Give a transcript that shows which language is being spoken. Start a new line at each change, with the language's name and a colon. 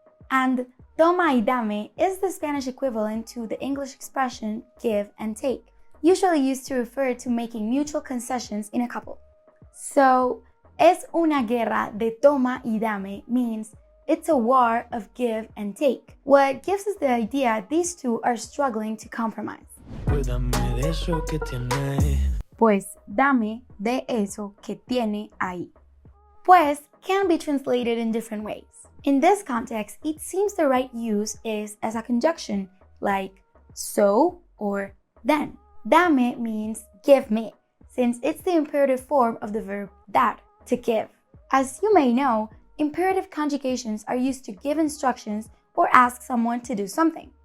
English: And
Spanish: toma y dame
English: is the Spanish equivalent to the English expression give and take, usually used to refer to making mutual concessions in a couple. So,
Spanish: es una guerra de toma y dame
English: means it's a war of give and take, what gives us the idea these two are struggling to compromise.
Spanish: Pues dame de eso que tienes. Pues dame de eso que tiene ahí.
English: Pues can be translated in different ways. In this context, it seems the right use is as a conjunction, like so or then. Dame means give me, since it's the imperative form of the verb dar, to give. As you may know, imperative conjugations are used to give instructions or ask someone to do something.